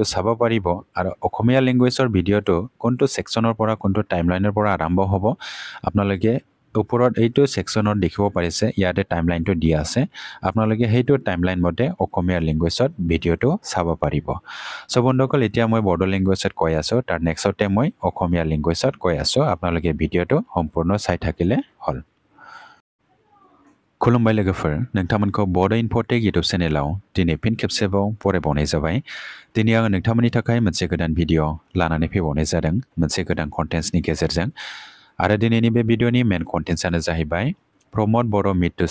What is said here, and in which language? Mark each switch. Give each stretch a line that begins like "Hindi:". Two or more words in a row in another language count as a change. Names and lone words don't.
Assamese: চাব পাৰিব আৰু অসমীয়া লেংগুৱেজৰ ভিডিঅ'টো কোনটো ছেকশ্যনৰ পৰা কোনটো টাইমলাইনৰ পৰা আৰম্ভ হ'ব আপোনালোকে ওপৰত এইটো ছেকশ্যনত দেখিব পাৰিছে ইয়াতে টাইমলাইনটো দিয়া আছে আপোনালোকে সেইটো টাইমলাইন মতে অসমীয়া লেংগুৱেজত ভিডিঅ'টো চাব পাৰিব সো বন্ধুসকল এতিয়া মই বড়ো লেংগুৱেজত কৈ আছোঁ তাৰ নেক্সটতে মই অসমীয়া লেংগুৱেজত কৈ আছোঁ আপোনালোকে ভিডিঅ'টো সম্পূৰ্ণ চাই থাকিলে হ'ল
Bodo: खुलुमबाय लोगोफोर नोंथांमोनखौ बडो इनफोटेक यूट्यूब चेनेलाव दिनै फिन खेबसेबाव बरायबावनाय जाबाय दिनै आङो नोंथांमोननि थाखाय मोनसे गोदान भिडिअ लानानै फैबावनाय जादों मोनसे गोदान कन्टेन्ट्सनि गेजेरजों आरो दिनैनि बे भिडिअनि मेन कन्टेन्ट्सआनो जाहैबाय प्रमोद बड़ो
English: meet to